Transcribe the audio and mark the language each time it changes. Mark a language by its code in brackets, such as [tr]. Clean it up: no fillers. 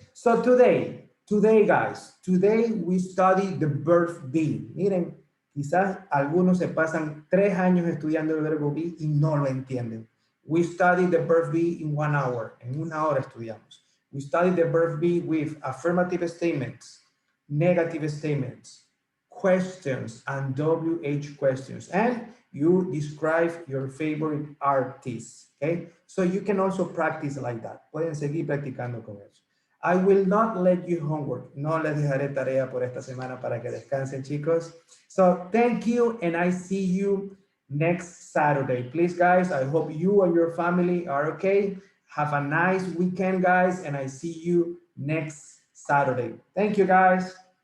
[en] So today, guys, today we study the verb be. [es] Miren, quizás algunos se pasan 3 años estudiando el verbo be y no lo entienden. [en] We study the verb be in 1 hour. [es] En 1 hora estudiamos. [en] We study the verb be with affirmative statements, negative statements, questions, and WH questions. And you describe your favorite artist, okay? So you can also practice like that. [es] Pueden seguir practicando con eso. [en] I will not let you homework. [es] No les dejaré tarea por esta semana para que descansen, chicos. [en] So thank you, and I see you next Saturday. Please, guys, I hope you and your family are okay. Have a nice weekend, guys, and I see you next Saturday. Thank you, guys.